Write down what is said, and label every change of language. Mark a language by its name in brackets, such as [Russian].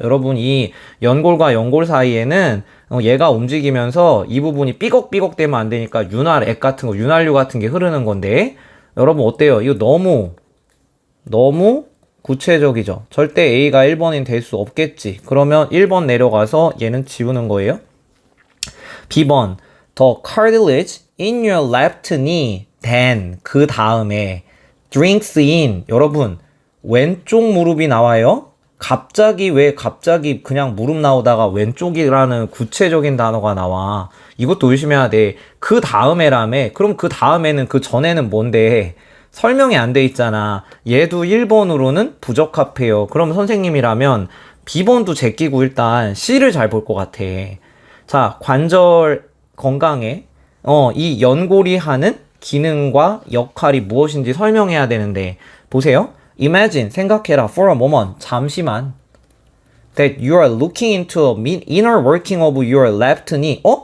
[Korean] 여러분, 이 연골과 연골 사이에는 얘가 움직이면서 이 부분이 삐걱삐걱 되면 안 되니까 윤활액 같은 거, 윤활유 같은 게 흐르는 건데, 여러분 어때요? 이거 너무 구체적이죠? 절대 A가 1번인 될 수 없겠지. 그러면 1번 내려가서 얘는 지우는 거예요. [English] B번, the cartilage in your left knee, then, 그 다음에, drinks in, 여러분, 왼쪽 무릎이 나와요? [Korean] 왜 갑자기 그냥 무릎 나오다가 왼쪽이라는 구체적인 단어가 나와. 이것도 의심해야 돼. 그 다음에라며. 그럼 그 다음에는 그 전에는 뭔데? 설명이 안 돼 있잖아. 얘도 1번으로는 부적합해요. 그럼 선생님이라면 B번도 제끼고 일단 C를 잘 볼 것 같아. 자, 관절 건강에 이 연골이 하는 기능과 역할이 무엇인지 설명해야 되는데 보세요. Imagine, 생각해라. [English] For a moment, 잠시만. That you are looking into a inner working of your left knee.